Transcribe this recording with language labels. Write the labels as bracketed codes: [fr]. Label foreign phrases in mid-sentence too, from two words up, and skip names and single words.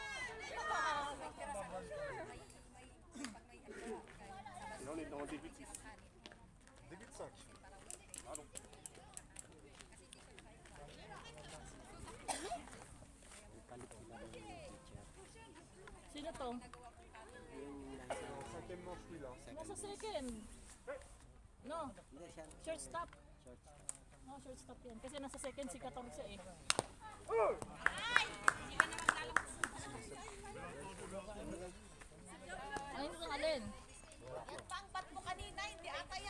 [fr] Là, on est dans le début de 6. 5. [tl] Sino to? [fr] En cinquième manche, lui, là. [tl] Nasa second. No, Hindi siya. shortstop. No, shortstop yan. Kasi nasa second si 14 eh. Ano yung alin? Yung pangbat mo kanina, hindi ata yan.